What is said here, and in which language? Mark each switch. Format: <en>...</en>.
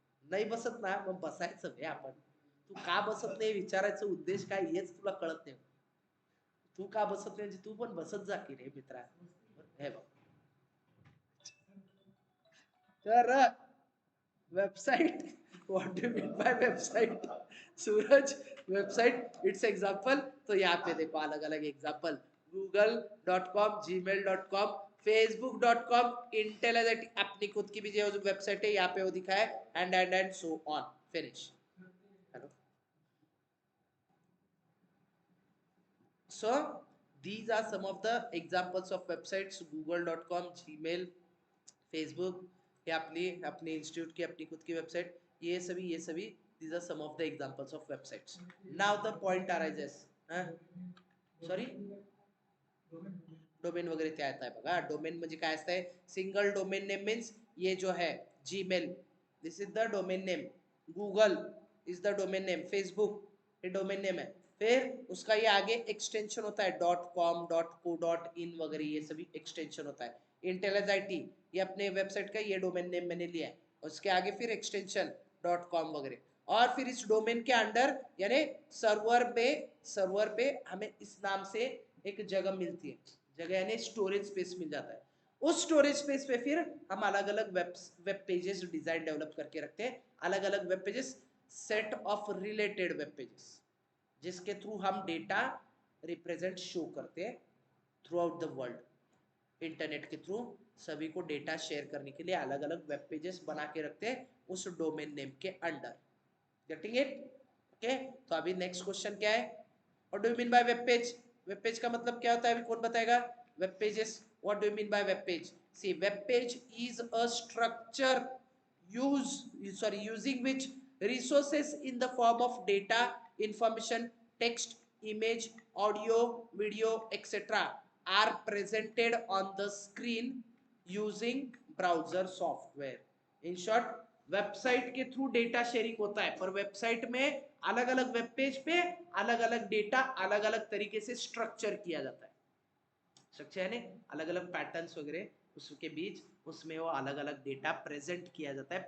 <mr>नाही बसत ना मग बसायचं रे आपण. तू का बसत नाही विचारायचं उद्देश काय हेच तुला कळत नाही. तू का बसत नाही म्हणजे तू पण बसत जा की रे मित्रा. हे बघ, तर website,</mr> <en>what do mean by website</en> <mr>Suraj?</mr> <en>Website it's example.</en> <hi>तो यहाँ पे देखो अलग अलग example, google.com, gmail.com, facebook.com, intelligent अपनी खुद की भी जो वेबसाइट है यहाँ पे वो दिखा है,</hi> <en>and so on,</en> <hi>finish.</hi> <en>Hello. So these are some of the examples of websites, google.com, gmail, Facebook,</en> <hi>ये अपनी अपने इंस्टीट्यूट की अपनी खुद की वेबसाइट, ये सभी</hi> <en>these are some of the examples of websites. Now the point arises, sorry,</en> <mr>domain वगैरे ते आता है बघा. डोमेन म्हणजे काय असतंय,</mr> <en>single domain name means</en> <hi>ये जो है Gmail,</hi> <en>This is the domain name. Google is the domain name.</en> <hi>Facebook ये डोमेन नेम है. फिर उसका ये आगे एक्सटेंशन होता है .com, .co, .in वगैरह, ये सभी एक्सटेंशन होता है. इंटेलिज ये अपने वेबसाइट का ये डोमेन नेम मैंने लिया है, उसके आगे फिर एक्सटेंशन .com वगैरह. और फिर इस डोमेन के अंडर यानी सर्वर पे हमें इस नाम से एक जगह मिलती है, जगह यानी स्टोरेज स्पेस मिल जाता है. उस स्टोरेज स्पेस पे फिर हम अलग अलग वेब पेजेस डिजाइन डेवलप करके रखते हैं. अलग अलग web pages, set of related web pages, जिसके थ्रू हम डेटा रिप्रेजेंट शो करते हैं</hi> <en>Throughout the world.</en> <hi>Internet के थ्रू सभी को डेटा शेयर करने के लिए अलग अलग वेब पेजेस बना के रखते हैं उस डोमेन नेम के अंडर. Getting it? ओके. तो अभी नेक्स्ट क्वेश्चन क्या है,</hi> <en>What do you mean by web page?</en> <hi>Web page का मतलब क्या होता है, अभी कौन बताएगा?</hi> <en>Web pages, what do you mean by web page? See, web page is a structure using which resources in the form of data, information, text, image, audio, video, etc. are presented on the screen using browser software.</en> <hi>In short, website के through data sharing होता है, पर website में अलग अलग web page पे अलग अलग डेटा अलग अलग तरीके से स्ट्रक्चर किया जाता है. स्ट्रक्चर यानी अलग अलग पैटर्न्स वगैरह उसके बीच, उसमें वो अलग अलग डेटा प्रेजेंट किया जाता है.</hi>